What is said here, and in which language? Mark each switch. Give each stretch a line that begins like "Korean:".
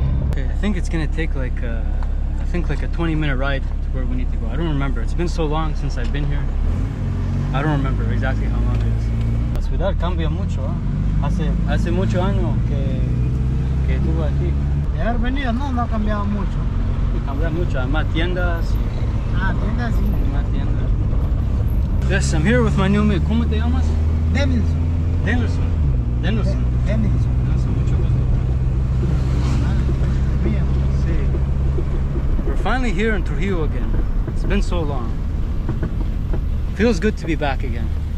English: Okay, I think it's gonna take like a 20-minute ride to where we need to go. I don't remember. It's been so long since I've been here. I don't remember exactly how long it is.
Spanish: La ciudad cambia mucho, ¿eh? Hace muchos años que estuve aquí. De haber venido, no ha cambiado mucho. Cambia mucho, hay más tiendas. Ah, tiendas sí. Más tiendas.
English: Yes, I'm here with my new mate.
Spanish: ¿Cómo te llamas? Denilson. Denilson. Mucho gusto. Sí.
English: We're finally here in Trujillo again. It's been so long. Feels good to be back again.